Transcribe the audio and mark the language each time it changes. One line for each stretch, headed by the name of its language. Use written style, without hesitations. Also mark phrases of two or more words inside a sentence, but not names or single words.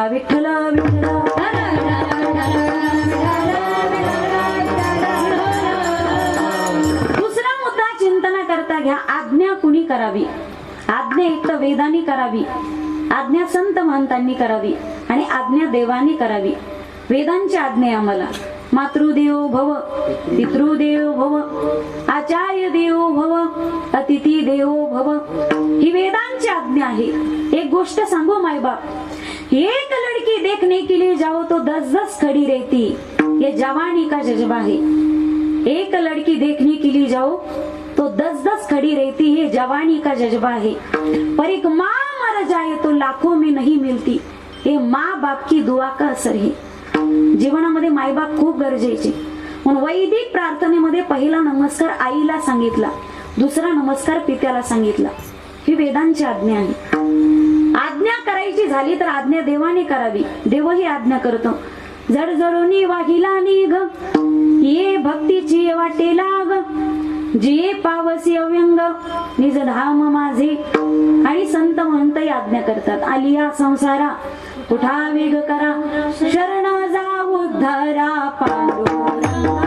Marathi: विठ्ठल दुसरा मुद्दा चिंतना करता घ्या. आज्ञा कुणी करावी? आज्ञा एक तर वेदांनी करावी, आज्ञा संत महंतांनी करावी आणि आज्ञा देवानी करावी. वेदांची आज्ञा आहे आम्हाला,
Sanskrit: मातृदेवो भव, पितृदेवो भव, आचार्य देवो भव, अतिथी देवो भव,
Marathi: ही वेदांची आज्ञा आहे. एक गोष्ट सांगू मायबाप,
Hindi: एक लड़की देखने के लिए जाओ तो 10-10 खड़ी रहती, ये जवानी का जज्बा है. एक लड़की देखने के लिए जाओ तो 10-10 खड़ी रहती है, जवानी का जज्बा है. पर एक माँ मर जाए तो लाखों में नहीं मिलती, हे माँ बाप की दुआ का असर है.
Marathi: जीवनामध्ये मायबाप खूप गरजेचे. म्हणून वैदिक प्रार्थनेमध्ये पहिला नमस्कार आईला सांगितला, दुसरा नमस्कार पित्याला सांगितला. ही वेदांची आज्ञा आहे. आज्ञा करायची झाली तर आज्ञा देवाने करावी. देव ही आज्ञा करतो. जडजडोनी वाहिला निघ, ये भक्तीची वाटे लाग, जिये पावसी अव्यंग निज धाम माझे. आणि संत महंत आज्ञा करतात. आलिया संसारा उठा वेग करा, शरण जा उद्धरा पांडुरंगा.